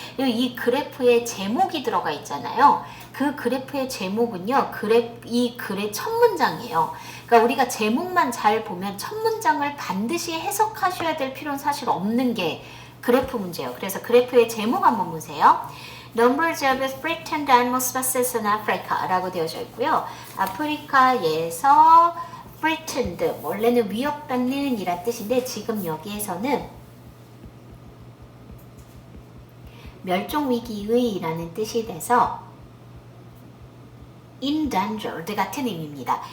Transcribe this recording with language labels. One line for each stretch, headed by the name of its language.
Korean: 이 그래프에 제목이 들어가 있잖아요. 그 그래프의 제목은요, 이 글의 첫 문장이에요. 그러니까 우리가 제목만 잘 보면 첫 문장을 반드시 해석하셔야 될 필요는 사실 없는 게 그래프 문제예요. 그래서 그래프의 제목 한번 보세요.
English: Numbers of threatened animal species in Africa
Korean: 라고 되어져 있고요. 아프리카에서 threatened, 원래는 위협받는 이란 뜻인데 지금 여기에서는 멸종위기의 라는 뜻이 돼서 endangered 같은 의미입니다.